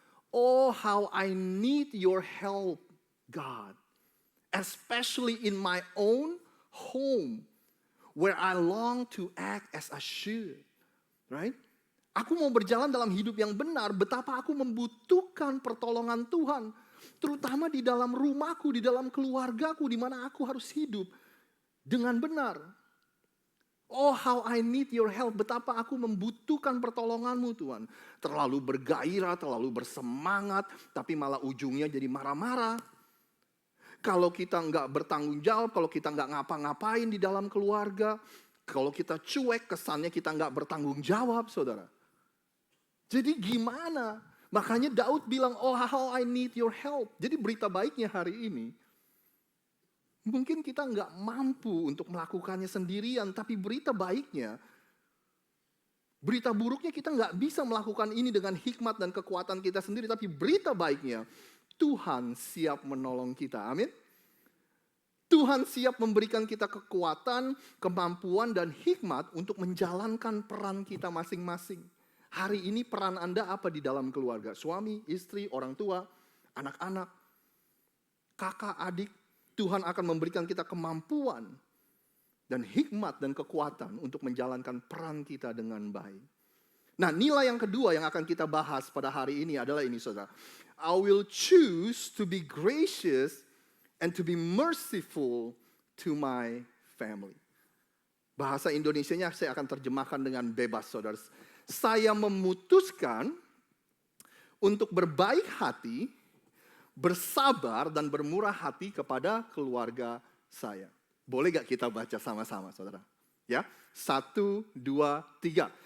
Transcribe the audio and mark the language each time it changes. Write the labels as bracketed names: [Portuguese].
[English] Oh, how I need your help, God. Especially in my own home, where I long to act as I should. Right? [Indonesian] Aku mau berjalan dalam hidup yang benar, betapa aku membutuhkan pertolongan Tuhan. Terutama di dalam rumahku, di dalam keluargaku, di mana aku harus hidup dengan benar. [English] Oh, how I need your help. [Indonesian] Betapa aku membutuhkan pertolonganmu Tuhan. Terlalu bergairah, terlalu bersemangat, tapi malah ujungnya jadi marah-marah. Kalau kita nggak bertanggung jawab, kalau kita nggak ngapa-ngapain di dalam keluarga, kalau kita cuek, kesannya kita nggak bertanggung jawab, saudara. Jadi gimana? Makanya Daud bilang, [English] oh how I need your help. [Indonesian] Jadi berita baiknya hari ini, mungkin kita nggak mampu untuk melakukannya sendirian, tapi berita baiknya, berita buruknya kita nggak bisa melakukan ini dengan hikmat dan kekuatan kita sendiri, tapi berita baiknya, Tuhan siap menolong kita. Amin. Tuhan siap memberikan kita kekuatan, kemampuan, dan hikmat untuk menjalankan peran kita masing-masing. Hari ini peran Anda apa di dalam keluarga? Suami, istri, orang tua, anak-anak, kakak, adik. Tuhan akan memberikan kita kemampuan dan hikmat dan kekuatan untuk menjalankan peran kita dengan baik. Nah, nilai yang kedua yang akan kita bahas pada hari ini adalah ini, saudara. [English] I will choose to be gracious and to be merciful to my family. [Indonesian] Bahasa Indonesianya saya akan terjemahkan dengan bebas, saudara. Saya memutuskan untuk berbaik hati, bersabar dan bermurah hati kepada keluarga saya. Boleh gak kita baca sama-sama, saudara? Ya, 1, 2, 3.